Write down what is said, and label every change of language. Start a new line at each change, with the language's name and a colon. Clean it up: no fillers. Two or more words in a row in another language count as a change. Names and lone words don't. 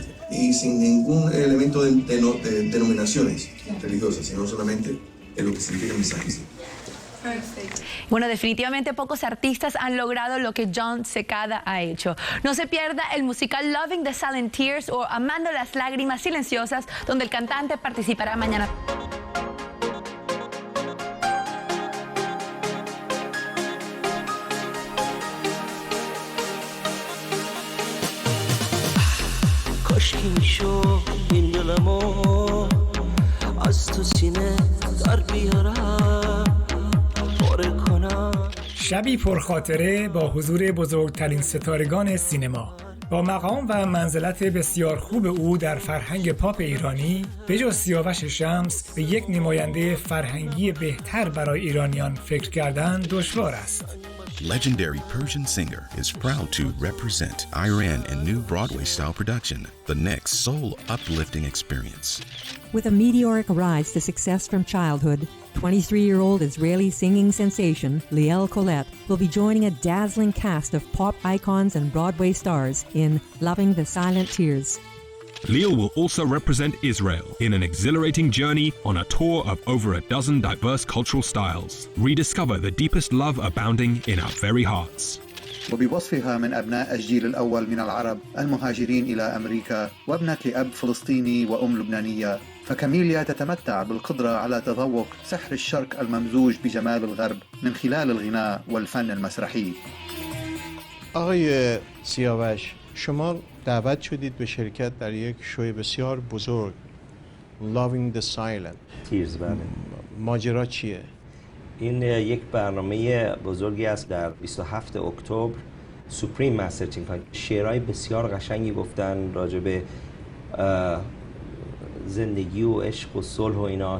Spanish: Y sin ningún elemento de denominaciones religiosas, sino solamente en lo que significa el mensaje. Perfecto. Bueno, definitivamente pocos artistas han logrado lo que John Secada ha hecho. No se pierda el musical Loving the Silent Tears o Amando las lágrimas silenciosas, donde el cantante participará mañana.
Persian: کاشکی شو این دلمو از تو سینه در بیارم پاره کنم. شبی پرخاطره با حضور بزرگترین ستارگان سینما. با مقام و منزلت بسیار خوب او در فرهنگ پاپ ایرانی، بجز سیاوش شمس به یک نماینده فرهنگی بهتر برای ایرانیان فکر کردن دشوار است.
English: Legendary Persian singer is proud to represent Iran in new Broadway-style production, the next soul-uplifting experience. With a meteoric rise to success from childhood, 23-year-old Israeli singing sensation Liel Colette will be joining a dazzling cast of pop icons and Broadway stars in Loving the Silent Tears. Liel will also represent Israel in an exhilarating journey on a tour of over a dozen diverse cultural styles. Rediscover the deepest love abounding in our very hearts.
Arabic: وبوصفها من أبناء الجيل الأول من العرب المهاجرين إلى أمريكا وابنة لأب فلسطيني وأم لبنانية، فكاميليا تتمتع بالقدرة على تذوق سحر الشرق الممزوج بجمال الغرب من خلال الغناء والفن المسرحي.
Persian: آقای سیاوش، شما دعوت شدید به شرکت در یک شوی بسیار بزرگ Loving the Silent Tears. بله. ماجرا چیه؟ این یک برنامه بزرگی است در 27 اکتبر سوپریم مستر چینگ های شعرهای بسیار قشنگی گفتن راجع به زندگی و عشق و صلح و اینا.